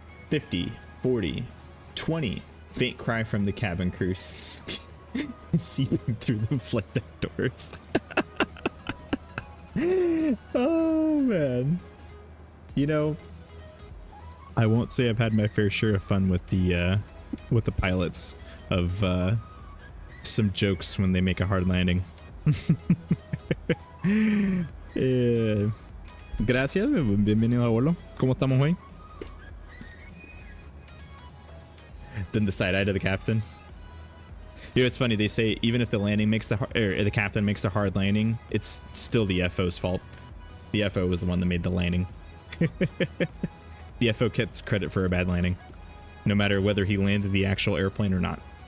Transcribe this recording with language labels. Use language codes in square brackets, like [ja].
[en] $50, $40, $20. Faint cry from the cabin crew seeping through the flight deck doors. Oh man, you know, I won't say I've had my fair share of fun with the pilots of some jokes when they make a hard landing. [es] Gracias, bienvenido a bordo. ¿Cómo estamos hoy? [en] Then the side eye to the captain. You know, it's funny, they say even if the landing makes the captain makes the hard landing, it's still the FO's fault. The FO was the one that made the landing. The FO gets credit for a bad landing, no matter whether he landed the actual airplane or not.